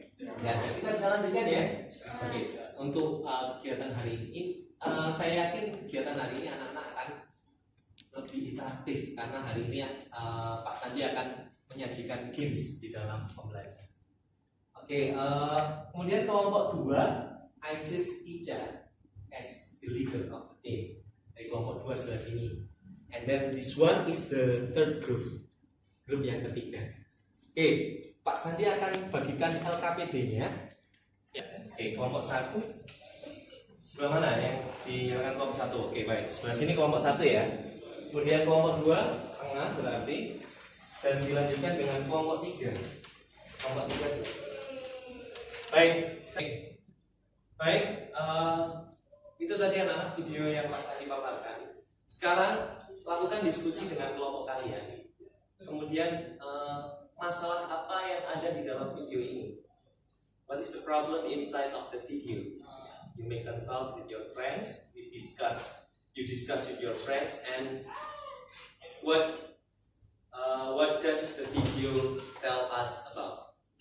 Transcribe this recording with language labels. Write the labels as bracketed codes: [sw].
[id] Ya, kita bisa lanjutkan ya. Oke, untuk kegiatan hari ini, saya yakin kegiatan hari ini anak-anak akan lebih interaktif karena hari ini Pak Sandi akan menyajikan games di dalam pembelajaran. Oke, kemudian kelompok 2. [en] I choose Ica as the leader of the team. [id] Dari kelompok 2 sebelah sini. [en] And then this one is the third group. [id] Grup yang ketiga. Oke, Pak Sandi akan bagikan LKPD-nya. Ya. Oke, kelompok 1. Sebelah mana yang dinyalakan kelompok 1? Oke, baik. Sebelah sini kelompok 1 ya. Kemudian kelompok 2 tengah berarti. Dan dilanjutkan dengan kelompok 3. Kelompok 3 sebelah. Baik. Baik, itu tadi anak-anak video yang Pak Sandi paparkan. Sekarang lakukan diskusi dengan kelompok kalian. Kemudian masalah apa yang ada di dalam video ini? [en] What is the problem inside of the video? You may consult with your friends. You discuss with your friends, and what does the video tell us about?